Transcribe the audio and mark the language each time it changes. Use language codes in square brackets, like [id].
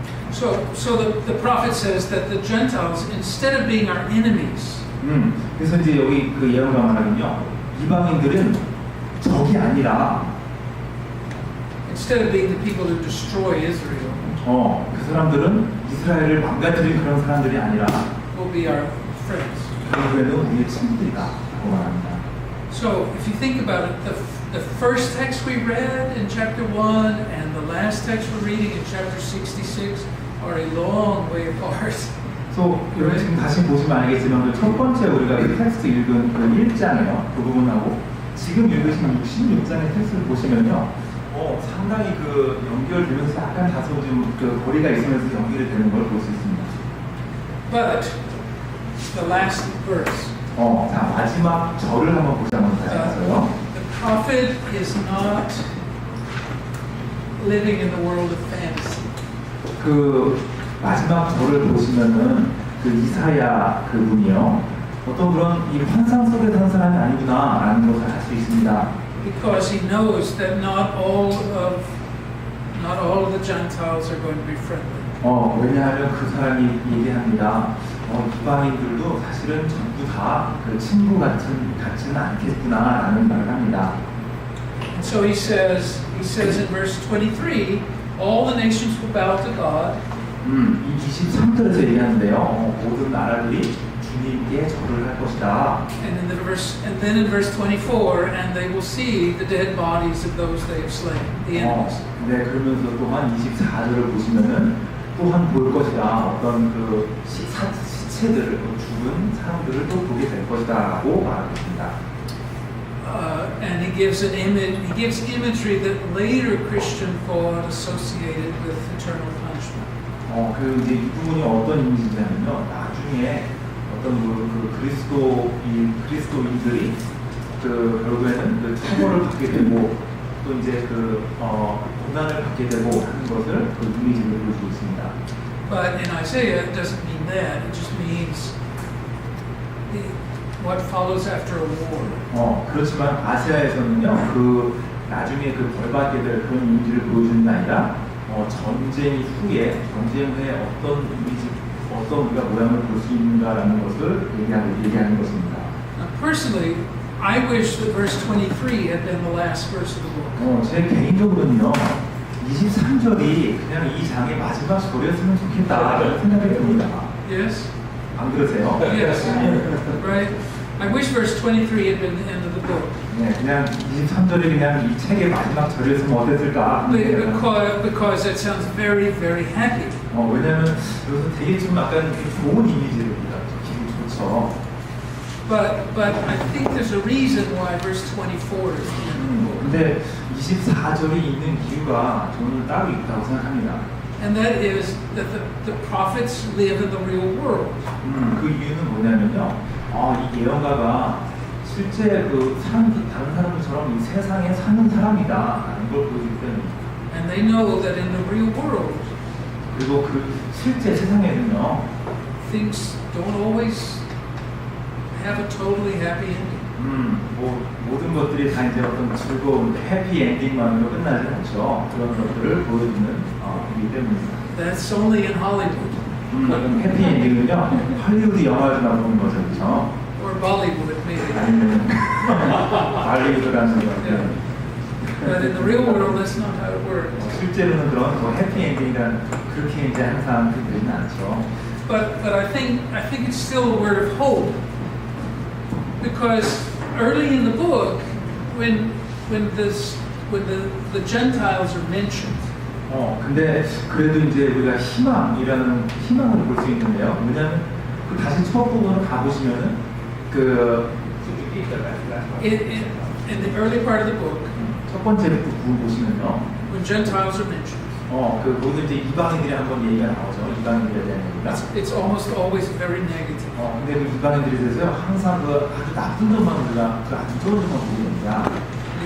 [en] So the prophet says that the Gentiles, instead of being our enemies, [ko] 그래서 이제 여기 그 예언가 말하면요, 이방인들은 적이 아니라 [en] instead of being the people who destroy Israel, [ko] 그 사람들은 이스라엘을 망가뜨린 그런 사람들이 아니라 [en] will be our friends. [ko] 결국에는 우리의 친구들이다라고 말합니다. [en] So if you think about it, the first text we read in chapter 1 and the last text we're reading in chapter 66 are a long way apart. [ko] 그래서 여러분 지금 다시 보시면 알겠지만 첫 번째 우리가 그 텍스트 읽은 그 1장이요. 그 부분하고 지금 읽으신 66장의 텍스트를 보시면요. 상당히 연결되면서 약간 다소 좀 거리가 있으면서 연결이 되는 걸 볼 수 있습니다. [en] But the last verse. [ko] 자, 마지막 절을 한번 보자면 다시 가서요. [en] The prophet is not living in the world of fantasy. [ko] 그 마지막 절을 보시면은 그 이사야 그분이요. 어떤 그런 이 환상 속에 사는 사람이 아니구나라는 것을 알 수 있습니다. [en] Because he knows that not all of the Gentiles are going to be friendly. [ko] 왜냐하면 그 사람이 얘기합니다. 이방인들도 사실은 전부 다 그 친구 같지는 않겠구나라는 말을 합니다. [en] And so he says in verse 23, all the nations will bow to God. [ko] 이 23절에서 얘기하는데요. 모든 나라들이 주님께 절을 할 것이다. [en] And then in verse 24, and they will see the dead bodies of those they have slain, the enemies. [ko] 네, 그러면서 또한 24절을 보시면은 또한 볼 것이다. 어떤 그 시체들을, 죽은 사람들을 또 보게 될 것이다라고 말하고 있습니다. [en] And he gives an image. He gives imagery that later Christian thought associated with eternal punishment. [ko] 그 이제 이 부분이 어떤 이미지냐면요. 나중에 어떤 그 그리스도인들이 그 결국에는 그 처벌을 받게 되고 또 이제 그 고난을 받게 되고 하는 것을 그 이미지로 보여주고 있습니다. [en] But in Isaiah, it doesn't mean that. It just means what follows after a war. [ko] 그렇지만 아시아에서는요, 그 나중에 그 벌받게 될 그런 이미지를 보여주는 게 아니라 전쟁 후에 어떤 이미지, 어떤 우리가 모양을 볼 수 있는가라는 것을 얘기하는 것입니다. [en] Now, personally, I wish that verse 23 had been the last verse of the book. [ko] 제 개인적으로는요, 23절이 그냥 이 장의 마지막 절이었으면 좋겠다라는 생각이 듭니다. [en] Yes? [ko] 안 그러세요? [en] Yes. Right? I wish verse 23 had been the end of the book. [ko] 네, 그냥 23절이 그냥 이 책의 마지막 절이었으면 어땠을까? [en] Because it sounds very, very happy. [ko] 왜냐면 여기서 되게 좀 약간 좋은 이미지입니다. 기분 좋죠. [en] But I think there's a reason why verse 24 is the end of the book. [ko] 근데 24절이 있는 이유가 저는 따로 있다고 생각합니다. [en] And that is that the prophets live in the real world. [ko] 그 이유는 뭐냐면요. 이 예언가가 실제 그 다른 사람들처럼 이 세상에 사는 사람이다라는 걸 보여주기 때문입니다. [en] And they know that in the real world, [ko] 그리고 그 실제 세상에는요. [en] things don't always have a totally happy ending. [ko] 모든 것들이 다 이제 어떤 즐거운 해피 엔딩만으로 끝나지 않죠. 그런 것들을 보여주는 이기 때문입니다. [en] That's only in Hollywood. [ko] 해피 엔딩은요, 할리우드 영화에서 나오는 거죠, 그렇죠? [en] Or Bollywood, maybe. [ko] 아니면 할리우드라는 거. [en] But in the real world, that's not how it works. [ko] 실제로는 그런 해피 엔딩이란 그렇게 이제 항상 되지는 않죠. [en] But I think it's still a word of hope, because early in the book, when the Gentiles are mentioned. [ko] 근데 그래도 이제 우리가 희망을 볼 수 있는데요. 왜냐하면 그 다시 첫 부분을 가보시면은 [en] In the early part of the book, [ko] 첫 번째 부분 보시면요. [en] when Gentiles are mentioned, [ko] 그 모든 이제 이방인들이 한번 얘기가 나오죠. 이방인들에 대한 얘기가. [en] it's almost always very negative. [ko] 근데 그 이방인들에 대해서 항상 그 아주 나쁜 점만 우리가 그 아주 좋은 점만 보고 있습니다.